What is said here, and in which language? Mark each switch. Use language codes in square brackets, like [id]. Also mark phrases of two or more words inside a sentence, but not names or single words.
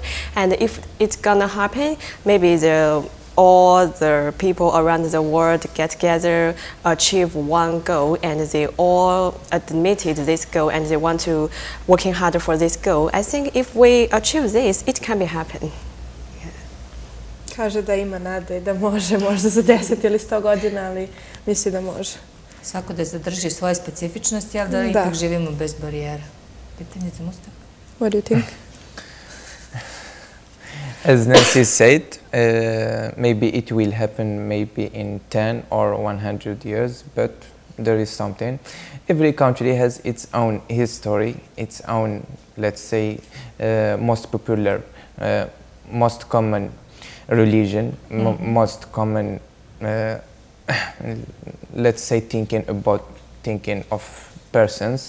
[en] And if it's gonna happen, maybe all the people around the world get together, achieve one goal, and they all admitted this goal and they want to working harder for this goal. I think if we achieve this, it can be happen. [sr] Kaže da ima nade i da može, možda za 10 ili 100 godina, ali misli da može. Svako da zadrži svoje specifičnosti, ali da ipak živimo bez barijera. Pitanje za Mustafa. [en] What do you think? As Nancy said, maybe it will happen maybe in 10 or 100 years, but there is something. Every country has its own history, its own, let's say, most popular, most common religion, most common, let's say, thinking of persons.